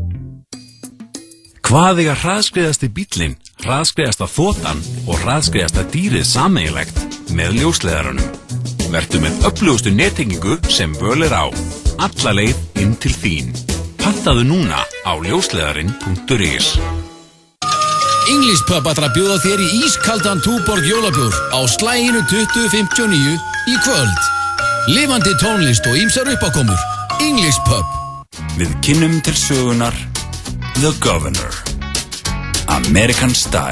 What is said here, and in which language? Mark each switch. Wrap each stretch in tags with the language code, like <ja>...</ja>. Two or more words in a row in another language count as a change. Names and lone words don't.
<is>Hvað eiga hraðskreiðasti bíllinn, hraðskreiðasta þotan og hraðskreiðasta dýrið sameiginlegt með ljósleiðaranum? Vertu með öflugustu nettengingu sem völ er á. Alla leið inn til þín. Pantaðu núna á ljósleiðarin.is. English Pub ætlar að bjóða þér í ískaldan Túborg jólabjór á slaginu 2059 í kvöld. Lifandi tónlist og ýmsar uppákomur. English Pub. Við kynnum til sögunar The Governor.</is> <en>American Style.</en>